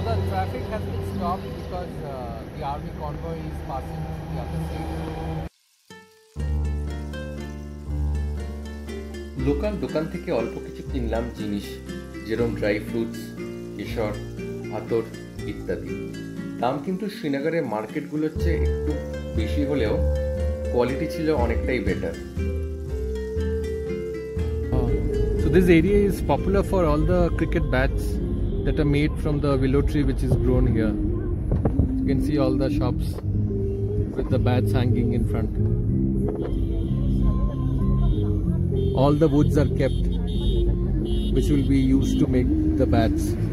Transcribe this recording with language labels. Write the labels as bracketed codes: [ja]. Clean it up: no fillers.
[en] traffic has been stopped because the army convoy is passing through the other side. [bn] Local দোকান থেকে অল্প কিছু কিনলাম জিনিস, যেরকম ড্রাই ফ্রুটস, কেশর, আতর ইত্যাদি। দাম কিন্তু শ্রীনগরের মার্কেটগুলোর চেয়ে একটু বেশি হলেও কোয়ালিটি ছিল অনেকটাই better. [en] So this area is popular for all the cricket bats that are made from the willow tree which is grown here. You can see all the shops with the bats hanging in front. All the woods are kept which will be used to make the bats.